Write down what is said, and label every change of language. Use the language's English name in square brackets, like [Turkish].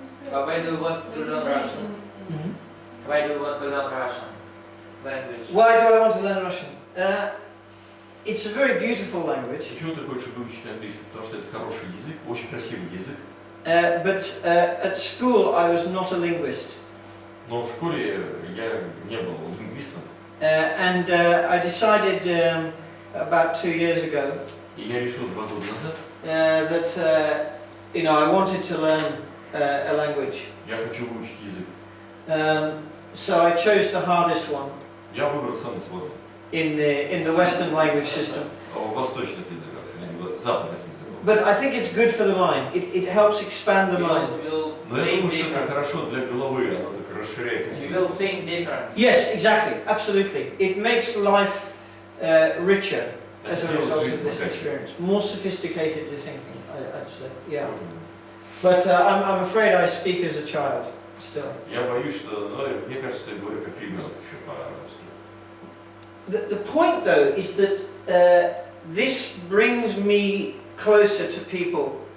[English] Why do you want to learn Russian? Why do you want to learn Russian language? Why do I want to learn Russian? It's a very beautiful language. [Russian] Почему ты хочешь выучить английский? Потому что это хороший язык, очень красивый язык. [English] But at school I was not a linguist. [Russian] Но в школе я не был лингвистом. [English] And I decided about 2 years ago. [Russian] И я решил 2 года назад. [English] That I wanted to learn a language. [Russian] Я хочу выучить язык. [English] So I chose the hardest one. [Russian] Я выбрал самый сложный. [English] In the Western language system. [Russian] Восточных языков, западных языков. [English] But I think it's good for the mind. It helps expand the mind. [Russian] Но я думаю, что это хорошо для головы, оно так расширяет [English] You will think different. Yes, exactly, absolutely. It makes life richer [Russian] Это [English] as a [Russian] делает [English] result [Russian] жизнь [English] of this [Russian] богаче. [English] experience. More sophisticated thinking, I'd say. Yeah. But I'm afraid I speak as a child still. [Russian] Я боюсь, что, ну, мне кажется, что я говорю как ребенок еще по-русски. [English] The point though is that this brings me closer to people